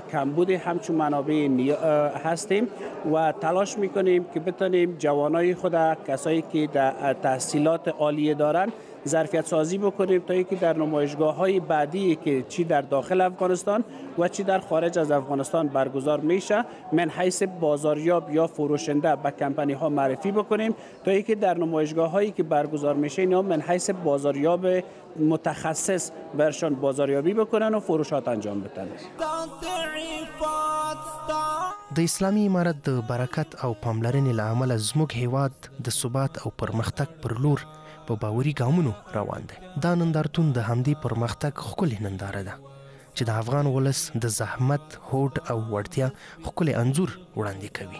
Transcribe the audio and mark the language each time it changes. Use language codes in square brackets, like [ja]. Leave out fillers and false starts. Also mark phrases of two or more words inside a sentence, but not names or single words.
[fa] کمبود همچون منابع هستیم و تلاش می‌کنیم که بتونیم جوانای خود، کسایی که در تحصیلات عالیه دارند ظرفیت سازی بکنیم تا اینکه در نمایشگاه‌های بعدی که چی در داخل افغانستان و چی در خارج از افغانستان برگزار میشه من حیث بازاریاب یا فروشنده به کمپانی ها معرفی بکنیم تا اینکه در نمایشگاه‌هایی که برگزار میشه اینا من حیث بازاریاب متخصص برشان بازاریابی بکنن و فروشات انجام بدن. [ps] د اسلامي امارت د برکت او پاملرنې له امله زموږ هیواد د ثبات او پرمختګ پر لور په باوري ګامونو روان دی. دا نندارتون د همدې پرمختګ ښکلې ننداره ده چې د افغان ولس د زحمت، هوډ او وړتیا ښکلی انځور وړاندې کوي.